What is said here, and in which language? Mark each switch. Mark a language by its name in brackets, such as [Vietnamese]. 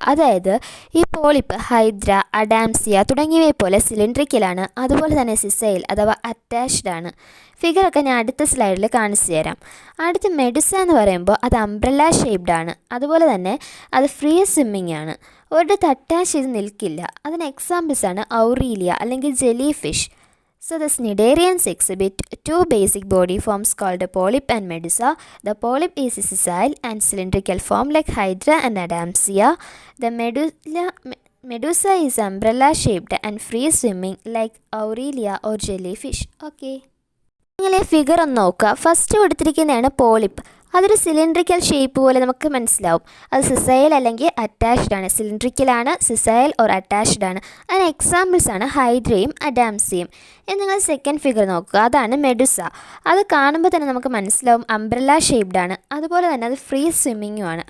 [Malayalam] അതായത് ഈ polyp hydra, അഡാംസിയ തുടങ്ങിയവയെ പോലെ സിലിണ്ട്രിക്കലാണ്, അതുപോലെ തന്നെ സിസൈൽ അഥവാ അറ്റാച്ച്ഡ് ആണ്. ഫിഗറൊക്കെ ഞാൻ അടുത്ത സ്ലൈഡിൽ കാണിച്ചു തരാം. അടുത്ത മെഡുസ എന്ന് പറയുമ്പോൾ അത് അംബ്രല്ല ഷേപ്ഡ് ആണ്, അതുപോലെ തന്നെ അത് ഫ്രീ സ്വിമ്മിങ് ആണ്, ഒരിടത്ത് അറ്റാച്ച് ചെയ്ത് നിൽക്കില്ല. അതിന് എക്സാമ്പിൾസാണ് ഔറീലിയ അല്ലെങ്കിൽ jelly fish. [English] So the Cnidarians exhibit 2 basic body forms called a polyp and medusa. The polyp is a sessile and cylindrical form like hydra and adamsia. The medusa is umbrella shaped and free swimming like aurelia or jellyfish. [Malayalam] Okay. നിങ്ങൾ ഈ figure ഒന്ന് നോക്കുക. First കൊടുത്തിരിക്കുന്നതാണ് polyp. അതൊരു cylindrical shape പോലെ നമുക്ക് മനസ്സിലാവും. അത് സിസൈൽ അല്ലെങ്കിൽ അറ്റാച്ച്ഡ് ആണ്. സിലിണ്ട്രിക്കലാണ്, സിസൈൽ ഓർ അറ്റാച്ച്ഡ് ആണ്. അതിന് എക്സാമ്പിൾസാണ് ഹൈഡ്രയും അഡാംസിയും. ഇനി നിങ്ങൾ സെക്കൻഡ് ഫിഗർ നോക്കുക. അതാണ് മെഡുസ. അത് കാണുമ്പോൾ തന്നെ നമുക്ക് മനസ്സിലാവും അംബ്രല്ല ഷേപ്ഡ് ആണ്, അതുപോലെ തന്നെ അത് ഫ്രീ സ്വിമ്മിങ്ങും ആണ്.